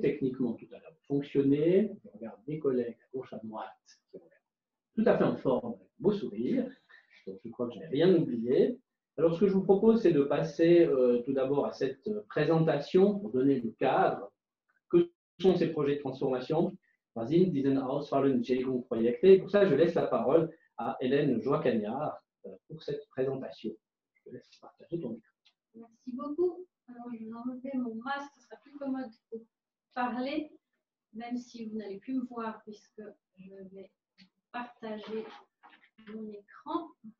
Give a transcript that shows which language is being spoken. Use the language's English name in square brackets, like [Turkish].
[French] Techniquement, tout a l'air de fonctionner. Je regarde des collègues à gauche, à droite, qui ont l'air tout à fait en forme, avec beau sourire. Donc, je crois que je n'ai rien oublié. Alors, ce que je vous propose, c'est de passer tout d'abord à cette présentation pour donner le cadre. Que sont ces projets de transformation? [German] Was sind diese Auswahlentschädigungsprojekte? [French] Et pour ça, je laisse la parole à Hélène Joie-Cagnard pour cette présentation. Je te laisse partager ton micro. Merci beaucoup. Alors, je vais enlever mon masque, ce sera plus commode pour parler, même si vous n'allez plus me voir puisque je vais partager mon écran.